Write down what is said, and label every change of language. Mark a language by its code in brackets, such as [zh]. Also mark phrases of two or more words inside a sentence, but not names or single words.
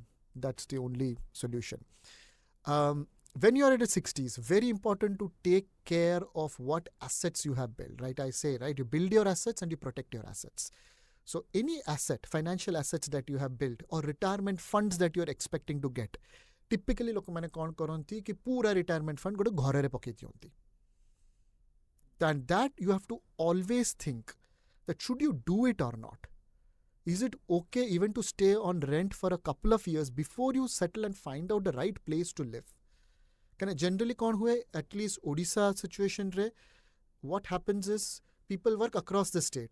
[en] That's the only solution. When you are at the 60s, very important to take care of what assets you have built, right? I say, right, you build your assets and you protect your assets. So any asset, financial assets that you have built or retirement funds that you are expecting to get, typically [or] ଲୋକମାନେ କ'ଣ କରନ୍ତି କି ପୁରା retirement fund ଗୋଟେ ଘରରେ ପକେଇ ଦିଅନ୍ତି. [en] And that you have to always think that should you do it or not? Is it okay even to stay on rent for a couple of years before you settle and find out the right place to live? Generally, at least Odisha situation, what happens is people work across the state.